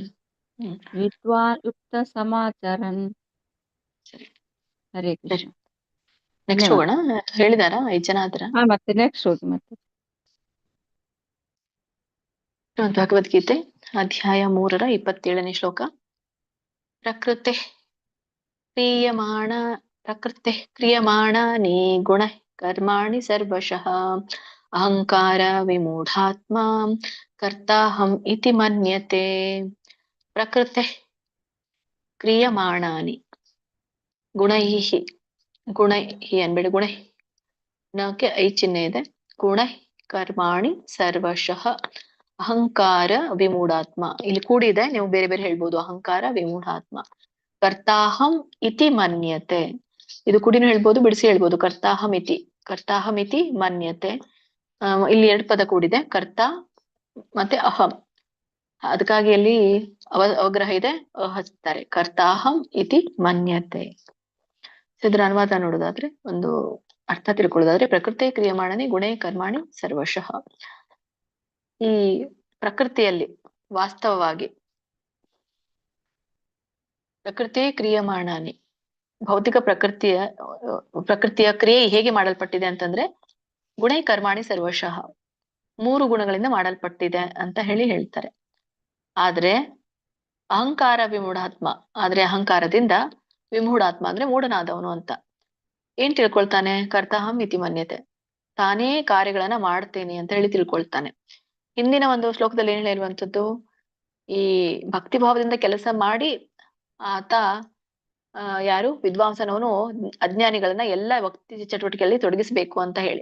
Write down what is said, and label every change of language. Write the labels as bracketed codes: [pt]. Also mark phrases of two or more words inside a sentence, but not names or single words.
[sa] ವಿದ್ವಾನ್ ಯುಕ್ತ ಸಮಾಚಾರನ್. ಹರೇ ಕೃಷ್ಣ. [kn] ನೆಕ್ಸ್ಟ್ ಹೋಗೋಣ. ಹೇಳಿದಾರಾ 5 ಜನ ಆದ್ರ? ಮತ್ತೆ ನೆಕ್ಸ್ಟ್ ಹೋಗಿ. ಮತ್ತೆ ಭಗವದ್ಗೀತೆ ಅಧ್ಯಾಯ 3ರ 27ನೇ ಶ್ಲೋಕ. [sa] ಪ್ರಕೃತೆ ಕ್ರಿಯಮಾಣಾನಿ ಗುಣ ಕರ್ಮಾಣಿ ಸರ್ವಶಃ ಅಹಂಕಾರ ವಿಮೂಢಾತ್ಮ ಕರ್ತಾಹಂ ಇತಿ ಮನ್ಯತೆ. ಪ್ರಕೃತೆ ಕ್ರಿಯಮಾಣಾನಿ ಗುಣೈಹಿ. [kn] ಗುಣೈಹಿ ಅನ್ಬೇಡಿ, ಗುಣೈ ನಕ್ಕೆ ಐ ಚಿಹ್ನೆ ಇದೆ. [sa] ಗುಣ ಕರ್ಮಾಣಿ ಸರ್ವಶಃ ಅಹಂಕಾರ ವಿಮೂಢಾತ್ಮ. [kn] ಇಲ್ಲಿ ಕೂಡಿದೆ, ನೀವು ಬೇರೆ ಬೇರೆ ಹೇಳ್ಬೋದು. [sa] ಅಹಂಕಾರ ವಿಮೂಢಾತ್ಮ ಕರ್ತಾಹಂ ಇತಿ ಮನ್ಯತೆ. [kn] ಇದು ಕೂಡಿನೂ ಹೇಳ್ಬೋದು, ಬಿಡಿಸಿ ಹೇಳ್ಬೋದು. [sa] ಕರ್ತಾಹಂ ಇತಿ ಮನ್ಯತೆ. [kn] ಇಲ್ಲಿ 2 ಪದ ಕೂಡಿದೆ, ಕರ್ತ ಮತ್ತೆ ಅಹಂ. ಅದಕ್ಕಾಗಿ ಅಲ್ಲಿ ಅವಗ್ರಹ ಇದೆ, ಹಚ್ತಾರೆ. [sa] ಕರ್ತಾಹಂ ಇತಿ ಮನ್ಯತೆ. [kn] ಇದರ ಅನುವಾದ ನೋಡೋದಾದ್ರೆ, ಒಂದು ಅರ್ಥ ತಿಳ್ಕೊಳ್ಳೋದಾದ್ರೆ, [sa] ಪ್ರಕೃತಿ ಕ್ರಿಯಮಾಣನೆ ಗುಣೇ ಕರ್ಮಾಣಿ ಸರ್ವಶಃ. [kn] ಈ ಪ್ರಕೃತಿಯಲ್ಲಿ ವಾಸ್ತವವಾಗಿ [sa] ಪ್ರಕೃತಿ ಕ್ರಿಯಮಾಣಾನಿ, [kn] ಭೌತಿಕ ಪ್ರಕೃತಿಯ ಕ್ರಿಯೆ ಹೇಗೆ ಮಾಡಲ್ಪಟ್ಟಿದೆ ಅಂತಂದ್ರೆ, [sa] ಗುಣೈ ಕರ್ಮಾಣಿ ಸರ್ವಶಃ [kn] 3 ಗುಣಗಳಿಂದ ಮಾಡಲ್ಪಟ್ಟಿದೆ ಅಂತ ಹೇಳ್ತಾರೆ. ಆದ್ರೆ [sa] ಅಹಂಕಾರ ವಿಮೂಢಾತ್ಮ, [kn] ಆದ್ರೆ ಅಹಂಕಾರದಿಂದ ವಿಮೂಢಾತ್ಮ ಅಂದ್ರೆ ಮೂಢನಾದವನು ಅಂತ. ಏನ್ ತಿಳ್ಕೊಳ್ತಾನೆ? [sa] ಕರ್ತಾಹಂ ಇತಿ ಮನ್ಯತೆ, [kn] ತಾನೇ ಕಾರ್ಯಗಳನ್ನ ಮಾಡ್ತೇನೆ ಅಂತ ಹೇಳಿ ತಿಳ್ಕೊಳ್ತಾನೆ. ಹಿಂದಿನ ಒಂದು ಶ್ಲೋಕದಲ್ಲಿ ಏನ್ ಹೇಳಿರುವಂತದ್ದು, ಈ ಭಕ್ತಿ ಭಾವದಿಂದ ಕೆಲಸ ಮಾಡಿ ಆತ ಯಾರು ವಿದ್ವಾಂಸನವನು ಅಜ್ಞಾನಿಗಳನ್ನ ಎಲ್ಲ ಭಕ್ತಿ ಚಟುವಟಿಕೆಯಲ್ಲಿ ತೊಡಗಿಸ್ಬೇಕು ಅಂತ ಹೇಳಿ.